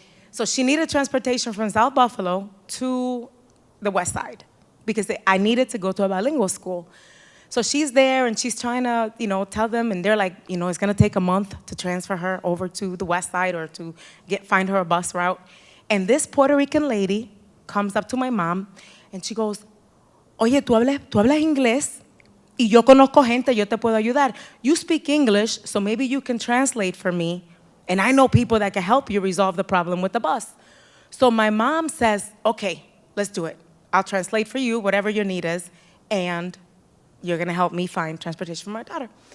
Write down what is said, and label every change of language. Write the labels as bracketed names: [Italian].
[English] So she needed transportation from South Buffalo to the west side because I needed to go to a bilingual school. So she's there and she's trying to, tell them, and they're like, it's gonna take a month to transfer her over to the west side or to find her a bus route. And this Puerto Rican lady comes up to my mom and she goes, [Spanish] oye, tú hablas inglés y yo conozco gente, yo te puedo ayudar. [English] You speak English, so maybe you can translate for me, and I know people that can help you resolve the problem with the bus. So my mom says, okay, let's do it. I'll translate for you, whatever your need is, and you're gonna help me find transportation for my daughter.